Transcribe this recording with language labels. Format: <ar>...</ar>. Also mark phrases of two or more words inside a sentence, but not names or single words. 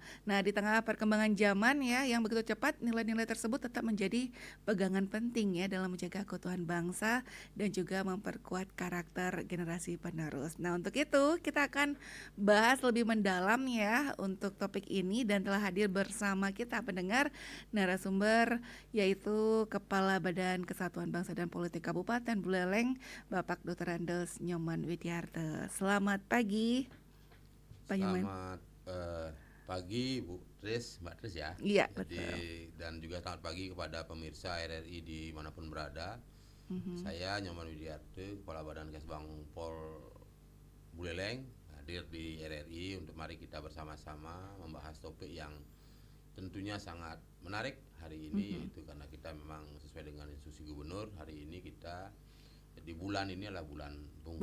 <id>Nah, di tengah perkembangan zaman ya yang begitu cepat, nilai-nilai tersebut tetap menjadi pegangan penting ya dalam menjaga keutuhan bangsa dan juga memperkuat karakter generasi penerus. Nah, untuk itu kita akan bahas lebih mendalam ya untuk topik ini, dan telah hadir bersama kita pendengar narasumber yaitu Kepala Badan Kesatuan Bangsa dan Politik Kabupaten Buleleng, Bapak Dr. Andes Nyoman Widiarte. Selamat pagi, Pak Nyoman. Selamat pagi Bu Tris, Mbak Tris ya. Iya, Jadi, betul. dan juga selamat pagi kepada pemirsa RRI dimanapun berada. Saya Nyoman Widiarte, Kepala Badan Kesbang Pol Buleleng, hadir di RRI untuk mari kita bersama-sama membahas topik yang tentunya sangat menarik hari ini, yaitu karena kita memang sesuai dengan instruksi gubernur, hari ini kita di bulan ini adalah bulan Bung</id>